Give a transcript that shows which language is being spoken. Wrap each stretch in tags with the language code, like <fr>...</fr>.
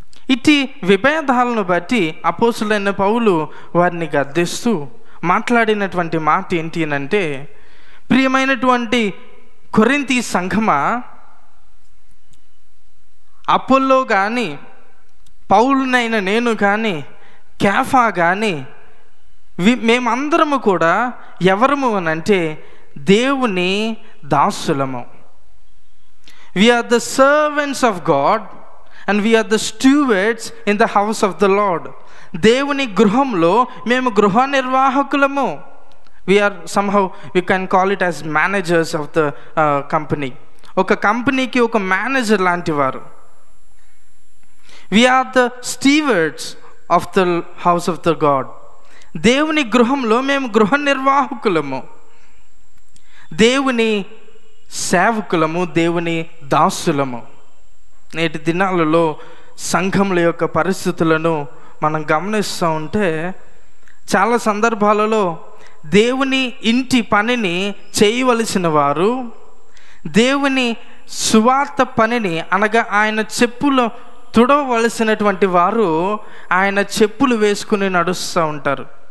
<te>ఇట్టి విభేదాలను బట్టి అపోస్తులైన పౌలు వారిని గద్దిస్తూ మాట్లాడినటువంటి మాట ఏంటి అంటే, ప్రియమైనటువంటి కొరింథీ సంఘమా, అపోల్లో కానీ పౌలునైన నేను కానీ కేఫా కానీ మేమందరము కూడా ఎవరము అని అంటే దేవుని దాసులము.</te> <en>We are the servants of God and we are the stewards in the house of the Lord.</en> <te>దేవుని గృహంలో మేము గృహ నిర్వాహకులము.</te> <en>We are somehow, we can call it as managers of the company.</en> <te>ఒక కంపెనీకి ఒక మేనేజర్ లాంటి వారు.</te> <en>We are the stewards of the house of the God.</en> <te>దేవుని గృహంలో మేము గృహ నిర్వాహకులము, దేవుని సేవకులము, దేవుని దాసులము. నేటి దినాలలో సంఘముల యొక్క పరిస్థితులను మనం గమనిస్తూ ఉంటే చాలా సందర్భాలలో దేవుని ఇంటి పనిని చేయవలసిన వారు దేవుని సువార్త పనిని అనగా ఆయన చెప్పులు తుడవలసినటువంటి వారు ఆయన చెప్పులు వేసుకుని నడుస్తూ ఉంటారు.</te>